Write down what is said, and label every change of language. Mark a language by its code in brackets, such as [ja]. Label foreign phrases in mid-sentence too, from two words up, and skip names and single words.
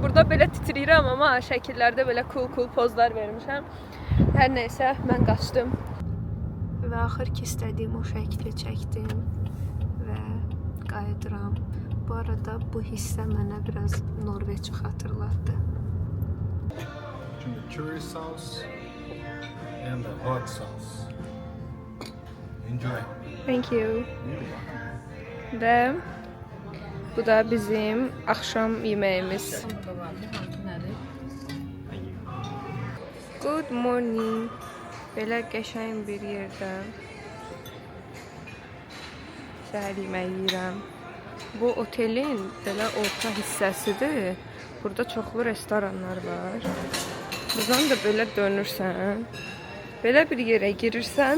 [az] Burada belə titrəyirəm, amma şəkillərdə belə cool pozlar vermişəm. Hər nəysə, mən qaçdım. Və axır ki istədiyim o şəkli çəkdim və qayıdıram. Bu arada bu hissə mənə biraz Norveçi xatırlatdı. [en] Chili sauce and the hot sauce. Enjoy. Thank you. [az] Və bu da bizim axşam yeməyimiz. [en] Good morning. [az] Belə qəşəng bir yerdə səhər yeməyi yeyirəm. Bu otelin belə orta hissəsidir. Burada çoxlu restoranlar var. Buradan da belə dönürsən. Belə bir yerə girirsən.